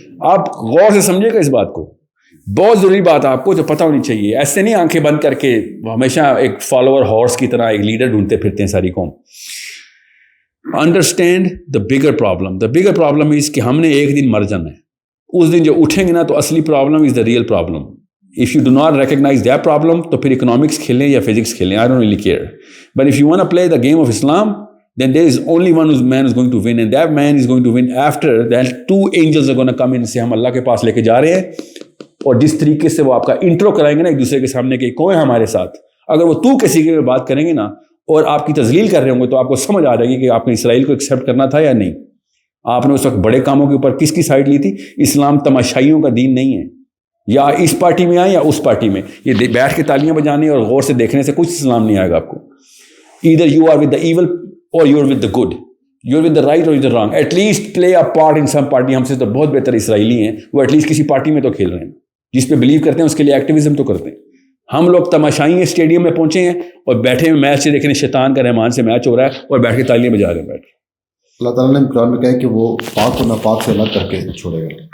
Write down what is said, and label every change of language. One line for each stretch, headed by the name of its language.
Urdu: آپ غور سے سمجھے گا اس بات کو, بہت ضروری بات آپ کو جو پتہ ہونی چاہیے. ایسے نہیں آنکھیں بند کر کے ہمیشہ ایک فالوور ہارس کی طرح ایک لیڈر ڈھونڈتے پھرتے ہیں ساری قوم.
English: understand the bigger problem is
Urdu: کہ ہم نے ایک دن مر جانا ہے. اس دن جو اٹھیں گے نا تو اصلی problem
English: Is the real problem. If you do not recognize that problem,
Urdu: تو پھر economics کھیلیں یا physics کھیلیں,
English: I don't really care. But if you want to play the game of Islam, then there is only one man who's going to win, and that man is going to win after that 2 angels are going to come in
Urdu: سے ہم اللہ کے پاس لے کے جا رہے ہیں. اور جس طریقے سے وہ آپ کا انٹرو کرائیں گے نا ایک دوسرے کے سامنے کہ کون ہے ہمارے ساتھ, اگر وہ تو کسی کے بات کریں گے نا اور آپ کی تذلیل کر رہے ہوں گے تو آپ کو سمجھ آ جائے گی کہ آپ نے اسرائیل کو ایکسیپٹ کرنا تھا یا نہیں. آپ نے اس وقت بڑے کاموں کے اوپر کس کی سائڈ لی تھی. اسلام تماشائیوں کا دین نہیں ہے, یا اس پارٹی میں آئیں یا اس پارٹی میں. یہ بیٹھ کے تالیاں بجانے اور غور سے دیکھنے سے کچھ اسلام نہیں آئے گا آپ کو.
English: Either you are with the evil or you are with the good, you are with the right or with the wrong. At least play a part in some party.
Urdu: ہم سے تو بہت بہتر اسرائیلی ہیں, وہ ایٹ لیسٹ کسی پارٹی میں تو کھیل رہے ہیں, جس پہ بلیو کرتے ہیں اس کے لیے ایکٹیویزم تو کرتے ہیں. ہم لوگ تماشائی ہیں, اسٹیڈیم میں پہنچے ہیں اور بیٹھے ہیں میچ سے دیکھنے, شیطان کا رحمان سے میچ ہو رہا ہے اور بیٹھ کے تالیاں بجا رہے ہیں بیٹھ کے. اللہ تعالیٰ نے قرآن میں کہا کہ وہ پاک و ناپاک سے الگ کر کے چھوڑے گا.